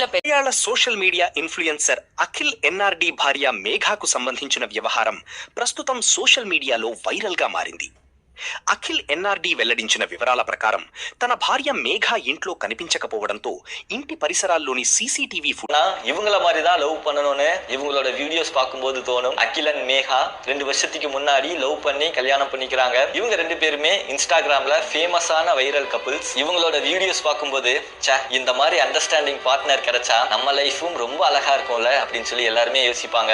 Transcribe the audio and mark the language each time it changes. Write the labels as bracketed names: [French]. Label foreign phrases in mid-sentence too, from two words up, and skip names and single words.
[Telugu] మలయాళ [English] social media influencer [Telugu] అఖిల్ ఎన్ఆర్డి భార్య మేఘాకు సంబంధించిన వ్యవహారం ప్రస్తుతం [English] social medialo viral [Telugu] గా మారింది. అఖిల్ ఎన్ఆర్డి వెల్లడించిన వివరాల ప్రకారం తన భార్య మేఘా ఇంట్లో కనిపించకపోవడంతో ఇంటి పరిసరాల్లోని సీసీటీవీ [Tamil] இவங்கள மாதிரி தான் லவ் பண்ணணும்னு இவங்களோட வீடியோஸ் பார்க்கும்போது தோணும். அகில் அண்ட் மேகா 2 வருஷத்துக்கு முன்னாடி லவ் பண்ணி கல்யாணம் பண்ணிக்கிறாங்க. இவங்க 2 பேருமே இன்ஸ்டாகிராம்ல [English] famousana viral couples. [Tamil] இவங்களோட வீடியோஸ் பார்க்கும்போது இந்த மாதிரி [English] understanding partner [Tamil] கிடைச்சா நம்ம லைஃபும் ரொம்ப அழகா இருக்கும்ல அப்படின்னு சொல்லி எல்லாருமே யோசிப்பாங்க.